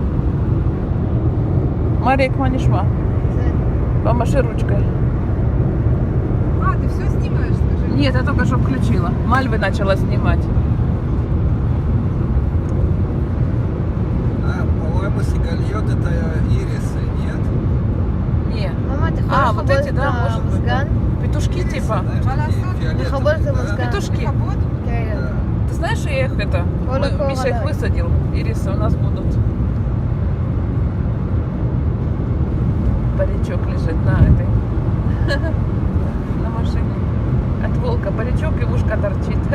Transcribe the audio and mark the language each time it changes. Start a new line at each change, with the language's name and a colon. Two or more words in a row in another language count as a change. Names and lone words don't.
Russian: Марик Манишма, помаши ручкой. А, ты все снимаешь, скажи? Нет, я только что включила. Мальвы начала снимать. По-моему, сигальот это ирисы, нет? Нет.
Hebrew: ממה, אתה יכול
Russian: А, вот
Hebrew: לכבות
Russian: эти,
Hebrew: את
Russian: да, может быть.
Hebrew: המזגן?
Russian: Петушки типа. Знаешь, такие
Hebrew: לכבות את
Russian: фиолетовые, да?
Hebrew: המזגן.
Russian: Петушки. Хабот?
Hebrew: כן.
Russian: Да. Ты знаешь, я их это... Коля Кова, Миша их да. высадил. Ирисы у нас будут. Паричок лежит на этой... на машине. От волка паричок и ушко торчит.